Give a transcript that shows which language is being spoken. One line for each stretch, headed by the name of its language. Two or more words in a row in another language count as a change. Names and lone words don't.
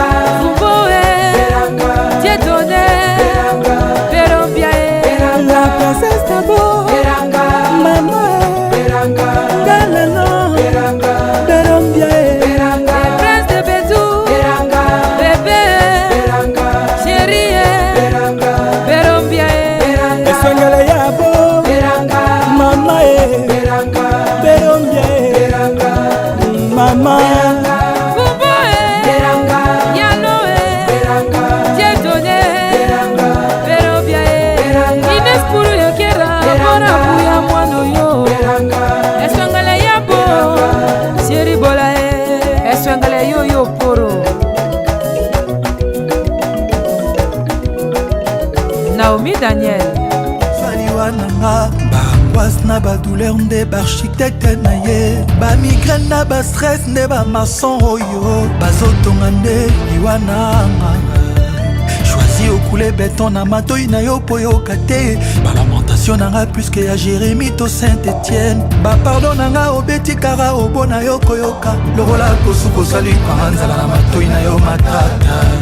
Lingala: Fuboe Beranga Dieudonné Beranga Berombiae
French: La princesse Tabo
Lingala: Beranga Mama Beranga Galano Beranga Berombie Beranga
French: Le prince de Bédou
Lingala: Beranga Bébé Beranga Chérie Beranga Berombiae Esangele Yabo Beranga Mama Beranga Berombie Beranga Mama Fuboe Beranga Yaloe Beranga Dieudonné Beranga Berombiae Beranga Inès Pulu Yokera Mora Buya Mwano yo Beranga Eswangale Yabo Chérie Bolae Eswangale Yo Poro Naomi Daniel Saliwa nanga baangoisse na badouleur nde baarchitecte na ye bamigraine na bastress nde bamason oyo bazotonga nde liwa nanga choisi okule beton na matoi na yo po yoka te balamentation nanga pluske ya jérémi to saint-etienne bapardon nanga obeti kara obo na yo koyoka lokola kosu kosali kwanga nzala na matoi na yo matata